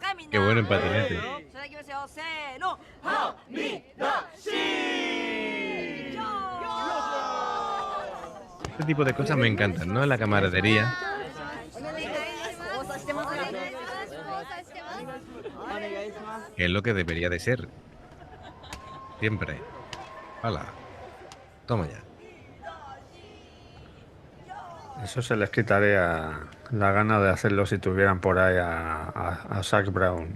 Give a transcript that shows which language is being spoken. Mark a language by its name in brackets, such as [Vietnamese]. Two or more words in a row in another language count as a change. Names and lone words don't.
[Spanish] Qué bueno en patinete. [Japanese] それではいきますよせーのはみ出し [Spanish] este tipo de cosas me encantan, ¿no? La camaradería, que es lo que debería de ser, siempre. Hala, toma ya. Eso se les quitaría la gana de hacerlo si tuvieran por ahí a Zac Brown.